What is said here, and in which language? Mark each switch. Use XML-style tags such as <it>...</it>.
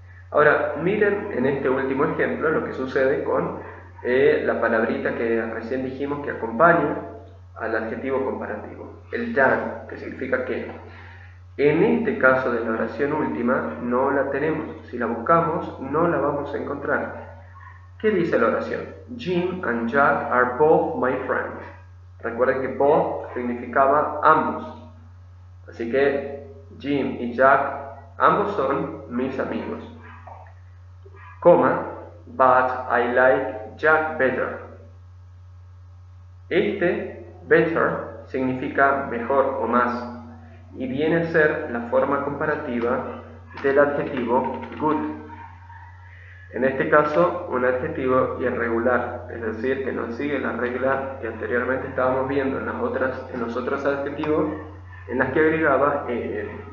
<es>Ahora miren en este último ejemplo lo que sucede con la palabrita que recién dijimos que acompaña al adjetivo comparativo, el than, que significa que. En este caso de la oración última no la tenemos, si la buscamos no la vamos a encontrar. ¿Qué dice la oración?</es> <en>Jim and Jack are both my friends.</en> <es>Recuerden que both significaba ambos, así que Jim y Jack ambos son mis amigos.</es> <en>Coma, but I like Jack better.</en> <es>Este better significa mejor o más y viene a ser la forma comparativa del adjetivo good. En este caso, un adjetivo irregular, es decir, que no sigue la regla que anteriormente estábamos viendo en los otros adjetivos en las que agregaba ER.</es>